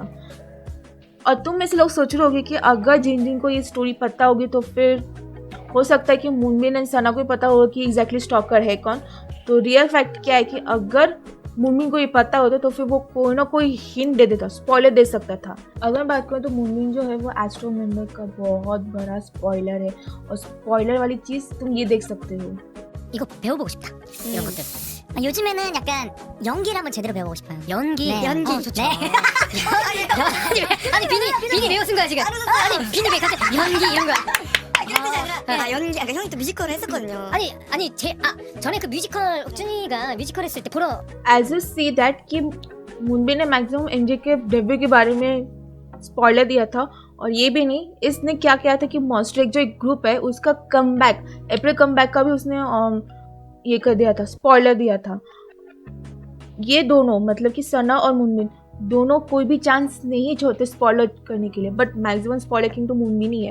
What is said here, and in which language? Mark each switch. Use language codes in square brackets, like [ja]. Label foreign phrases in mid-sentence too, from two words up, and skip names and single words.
[hi] और तुम में से लोग सोच रहे होगे कि अगर जिनजिन को ये स्टोरी पता होगी तो फिर हो सकता है कि मुनबिन एंड सना को पता होगा कि एग्जैक्टली स्टॉकर है कौन। तो [en] real fact [hi] क्या है कि अगर मुनबिन को ये पता होता तो फिर वो कोई ना कोई हिंट दे देता, स्पॉइलर दे सकता था। अगर बात करें तो मुनबिन जो है वो एस्ट्रो मेंबर का बहुत बड़ा स्पॉइलर है, और स्पॉइलर वाली चीज़ तुम ये देख सकते हो। [ko] 이거 배워보고 싶다. 이런 것들. 요즘에는 약간 연기를 한번 제대로 배워보고 싶어요. 연기? 네. 연기. 좋죠. 네. 아니 비니 왜 웃은 거야 지금? 아니 비니 왜 갑자기 연기 이런 거야? 그런 뜻이 아니라 연기, 그러니까 형이 또 뮤지컬을 했었거든요. 아니 전에 그 뮤지컬 준이가 뮤지컬 했을 때 보러 [en] As you see that [hi] कि मुनबिन ने मैक्सिमम MJ के डेब्यू के बारे में स्पॉइलर दिया था, और ये भी नहीं, इसने क्या किया था कि मॉन्स्टर एक जो एक ग्रुप है उसका कमबैक, [en] April comeback [hi] का भी उसने ये कर दिया था, स्पॉइलर दिया था। ये दोनों मतलब कि सना और मुनबिन दोनों कोई भी चांस नहीं छोड़ते स्पॉइलर करने के लिए, [en] but maximum spoiler king [hi] तो मुनबिन ही है।